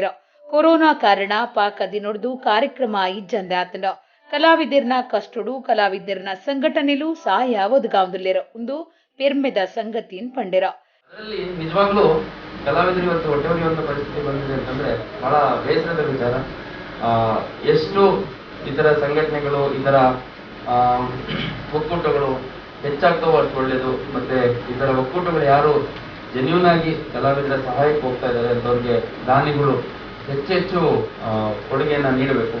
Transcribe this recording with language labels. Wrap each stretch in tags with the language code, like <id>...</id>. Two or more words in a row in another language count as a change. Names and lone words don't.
<tcy>ಕೊರೋನಾ ಕಾರಣ ಪಾಕದಿನೊಡ್ದು ಕಾರ್ಯಕ್ರಮ ಇಜ್ಜಂದೆ ಆತನ ಕಲಾವಿದರ್ನ ಕಷ್ಟಡು ಕಲಾವಿದರ್ನ ಸಂಘಟನೆಲು ಸಹಾಯ ಒದಗಾಂದುಲ್ಲೆರ ಒಂದು ಪೆರ್ಮೆದ ಸಂಗತಿನ್ ಪಂಡೆರ.</tcy> <kn>ಅದರಲ್ಲಿ ನಿಜವಾಗ್ಲೂ ಕಲಾವಿದರು ಇವತ್ತು ಹೊಟ್ಟೆ ಹೊಡೆಯುವಂತ ಪರಿಸ್ಥಿತಿ ಬಂದಿದೆ ಅಂತಂದ್ರೆ ಬಹಳ ಬೇಸರದ ವಿಚಾರ. ಎಷ್ಟು ಇತರ ಸಂಘಟನೆಗಳು ಇದರ ಒಕ್ಕೂಟಗಳು ಹೆಚ್ಚಾಗ್ತಾವೋ ಅಷ್ಟು ಒಳ್ಳೇದು. ಮತ್ತೆ ಇದರ ಒಕ್ಕೂಟಗಳು ಯಾರು ಜೆನ್ಯೂನ್ ಆಗಿ ಕಲಾವಿದರ ಸಹಾಯಕ್ಕೆ ಹೋಗ್ತಾ ಇದ್ದಾರೆ ಅಂತವ್ರಿಗೆ ದಾನಿಗಳು ಹೆಚ್ಚೆಚ್ಚು ಕೊಡುಗೆಯನ್ನ ನೀಡಬೇಕು.</kn>